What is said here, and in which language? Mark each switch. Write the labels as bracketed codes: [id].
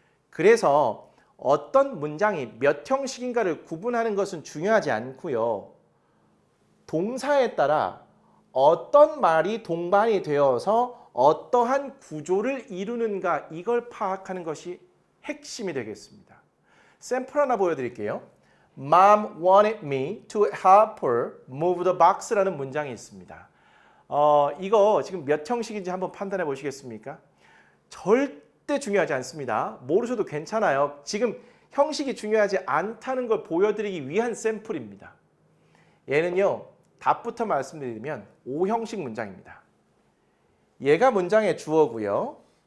[ko] 그래서 어떤 문장이 몇 형식인가를 구분하는 것은 중요하지 않고요. 동사에 따라 어떤 말이 동반이 되어서 어떠한 구조를 이루는가 이걸 파악하는 것이 핵심이 되겠습니다. 샘플 하나 보여드릴게요. [en] Mom wanted me to help her move the box라는 [ko] 문장이 있습니다. 이거 지금 몇 형식인지 한번 판단해 보시겠습니까? 절대 중요하지 않습니다. 모르셔도 괜찮아요. 지금 형식이 중요하지 않다는 걸 보여드리기 위한 샘플입니다. 얘는요. 답부터 말씀드리면 5형식 문장입니다. 얘가 문장의 주어고요.